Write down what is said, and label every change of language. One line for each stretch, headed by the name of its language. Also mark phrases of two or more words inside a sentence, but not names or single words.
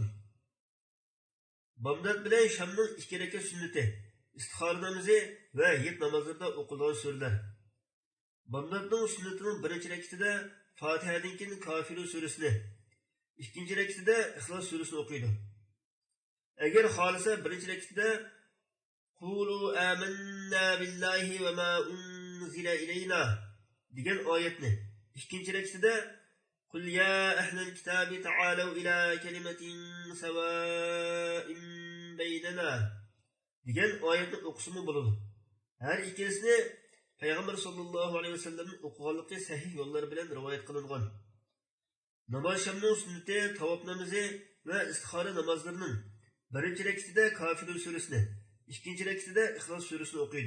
Uzbek: Bomdod bilan Shamning 2 rakat sunnati, istixora namozi va yet namozlarida o'qilgan surlar. Bomdodning sunnatining birinchi rakatida Fatihadan keyin Kafirun surasini, ikkinchi rakatida Ixlos surasini o'qiydi. Agar xolisa birinchi rakatida
Arabic: قولوا آمنا بالله وما أنزل إلينا
Uzbek: degan oyatni, ikkinchi rakatida
Arabic: قل يا أهل الكتاب تعالوا إلى كلمة سواء بيننا
Uzbek: degan oyatni o'qisimi bo'ladi. Har ikkilisini Payg'ambar
Arabic: صلى الله عليه وسلم
Uzbek: o'qiganligi sahih yo'llar bilan rivoyat qilingan. Namoz shamning sunnati, tavob namozi va istixora namozlarining birinchi rakatida Kafirun surasini, ikkinchi rakatida Ixlos surasini o'qiydi.